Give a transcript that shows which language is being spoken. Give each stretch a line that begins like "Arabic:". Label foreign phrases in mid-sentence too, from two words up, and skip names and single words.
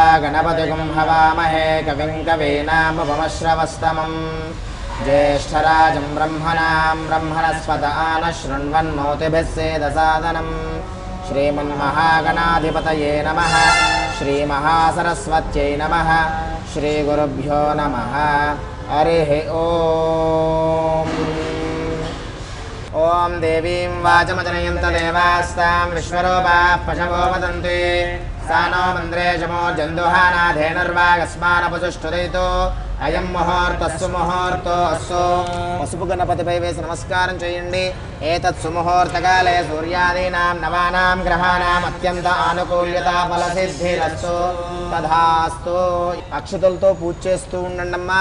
Sanskrit: गणपतिगुं हवामहे कविं कवीनामुपमश्रवस्तमम् ज्येष्ठराजं ब्रह्मणां ब्रह्मणस्पत आनः शृण्वन्नोतिभिः सेदसादनम् श्रीमन्महागणाधिपतये नमः श्रीमहासरस्वत्यै नमः श्रीगुरुभ्यो नमः हरिः ॐ देवीं वाचमजनयन्त देवास्तां विश्वरूपाः पशवो वदन्ति सा नो मन्द्रे शमो जन्दुहानाधेनुर्वागस्मानपचुष्टुदयितो అయం ముహూర్తస్సు ముహూర్తో అస్సు
Telugu: పసుపు గణపతిపై వేసి నమస్కారం చేయండి.
Sanskrit: ఏతత్ సుముహూర్తకాలే సూర్యాదీనాం నవానాం గ్రహాణాం అత్యంత ఆనుకూల్యత ఫలసిద్ధిరస్సు తథాస్తు.
Telugu: అక్షతులతో పూజ చేస్తూ ఉండండమ్మా.